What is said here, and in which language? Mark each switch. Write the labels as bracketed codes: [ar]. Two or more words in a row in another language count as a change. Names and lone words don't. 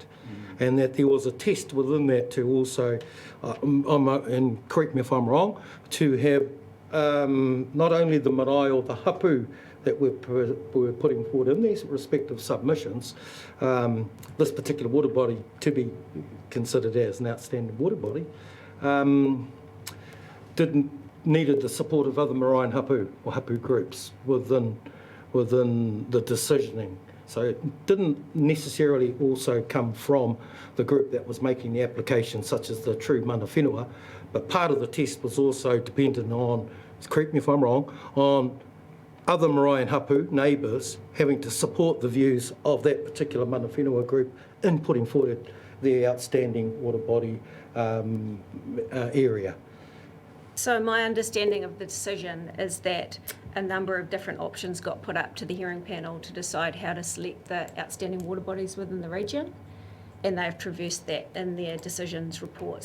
[en] And that there was a test within that to also, and correct me if I'm wrong, to have not only the marae or the hapu that we're putting forward in these respective submissions, this particular water body to be considered as an outstanding water body, needed the support of other marae and hapu or hapu groups within the decisioning. So it didn't necessarily also come from the group that was making the application, such as the true [mi] mana whenua, [en] but part of the test was also dependent on, correct me if I'm wrong, on other marae and hapu neighbours having to support the views of that particular [mi] mana whenua [en] group in putting forward their outstanding water body area. So my understanding of the decision is that a number of different options got put up to the hearing panel to decide how to select the outstanding water bodies within the region, and they've traversed that in their decisions report.